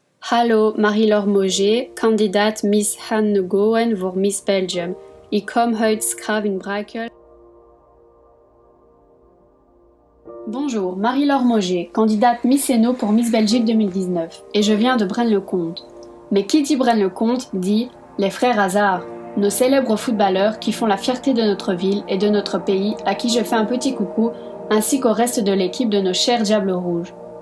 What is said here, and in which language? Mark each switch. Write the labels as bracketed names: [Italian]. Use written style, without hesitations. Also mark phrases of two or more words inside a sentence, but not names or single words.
[Dutch] Hallo, Marie-Laure Mauger, Kandidat Miss Hanne-Goen voor Miss Belgium. Ik kom uit Schravenbrakel. [French] Bonjour, Marie-Laure Mauger, candidate Miss Hainaut pour Miss Belgique 2019, et je viens de Braine-le-Comte. Mais qui dit Braine-le-Comte dit les frères Hazard, nos célèbres footballeurs qui font la fierté de notre ville et de notre pays, à qui je fais un petit coucou, ainsi qu'au reste de l'équipe de nos chers Diables Rouges.